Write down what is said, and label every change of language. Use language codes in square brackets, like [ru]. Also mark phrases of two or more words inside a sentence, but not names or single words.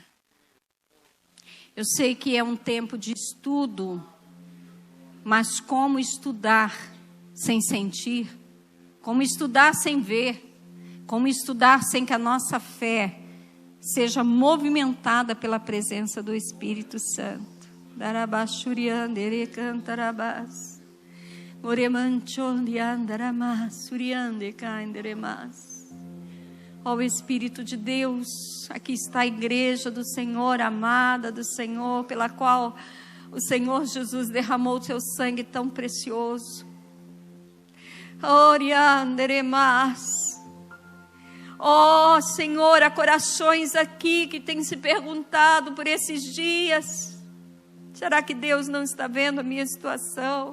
[pt] Eu sei que é um tempo de estudo, mas como estudar sem sentir? Como estudar sem ver? Como estudar sem que a nossa fé seja movimentada pela presença do Espírito Santo? Darabashuriandere cantarabas. Oremanchondiandaramas, suriande cainderemas. Ó Espírito de Deus, aqui está a igreja do Senhor, amada do Senhor, pela qual o Senhor Jesus derramou o seu sangue tão precioso. Orianderemas. Ó Senhor, há corações aqui que têm se perguntado por esses dias: será que Deus não está vendo a minha situação?